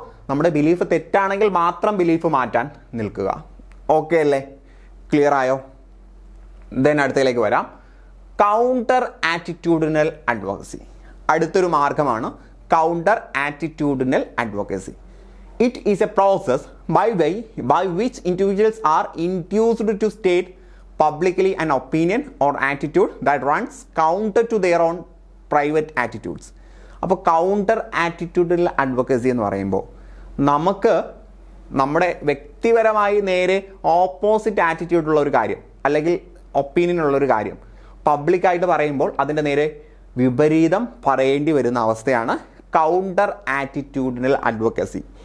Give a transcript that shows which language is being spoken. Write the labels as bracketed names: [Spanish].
[Malayalam] നമ്മുടെ ബിലീഫ് തെറ്റാണെങ്കിൽ മാത്രം ബിലീഫ് മാറ്റാൻ നിൽക്കുക. ഓക്കെ അല്ലേ? ക്ലിയർ ആയോ? ദെൻ അടുത്തതിലേക്ക് വരാം. Counter attitudinal advocacy. അടുത്തൊരു മാർഗമാണ് counter attitudinal advocacy. [English] It is a process by which individuals are induced to state publicly an opinion or attitude that runs counter to their own private attitudes. [Malayalam] അപ്പോൾ counter ആറ്റിറ്റ്യൂഡിൽ advocacy എന്ന് പറയുമ്പോൾ നമുക്ക് നമ്മുടെ വ്യക്തിപരമായി നേരെ opposite ആറ്റിറ്റ്യൂഡുള്ള ഒരു കാര്യം അല്ലെങ്കിൽ ഒപ്പീനിയൻ ഉള്ളൊരു കാര്യം പബ്ലിക്കായിട്ട് പറയുമ്പോൾ അതിൻ്റെ നേരെ വിപരീതം പറയേണ്ടി വരുന്ന അവസ്ഥയാണ് കൗണ്ടർ ആറ്റിറ്റ്യൂഡിനൽ അഡ്വക്കസി.